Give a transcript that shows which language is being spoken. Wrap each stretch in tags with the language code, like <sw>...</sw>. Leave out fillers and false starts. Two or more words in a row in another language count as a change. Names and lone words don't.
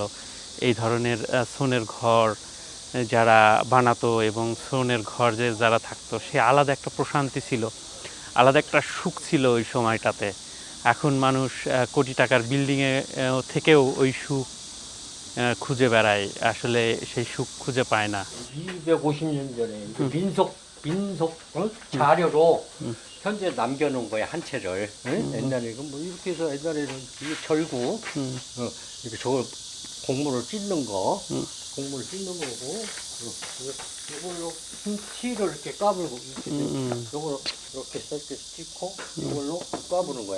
<bn>এই ধরনের ছনের ঘর যারা বানাতো এবং ছনের ঘর যে যারা থাকতো সে আলাদা একটা প্রশান্তি ছিল, আলাদা একটা সুখ ছিল ওই সময়টাতে। এখন মানুষ কোটি টাকার বিল্ডিংয়ে থেকেও ওই সুখ খুঁজে বেড়ায়, আসলে সেই সুখ খুঁজে পায় না।</bn> <ko>250년 전에 민속 자료로 현재 남겨놓은 거야 한 채를. 응? 옛날에 뭐 이렇게 해서 옛날에는 이게 절구, 이렇게 저걸 곡물을 찢는 거, 곡물을 찢는 거고, 이걸로 티를 이렇게 까불고 이렇게 이걸로 이렇게 찢고 이걸로 까부는 거야.</ko>